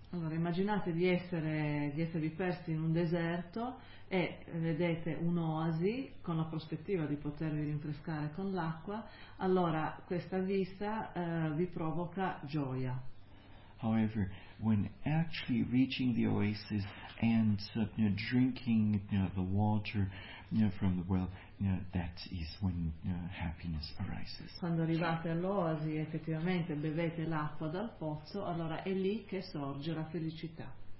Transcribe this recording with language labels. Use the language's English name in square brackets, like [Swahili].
[Italian] Allora, immaginate di esservi persi in un deserto e vedete un'oasi con la prospettiva di potervi rinfrescare con l'acqua, allora questa vista vi provoca gioia. [English] However, when actually reaching the oasis and drinking the water from the well, that is when happiness arises. [Italian] Quando arrivate all'oasi e effettivamente bevete l'acqua dal pozzo, allora è lì che sorge la felicità.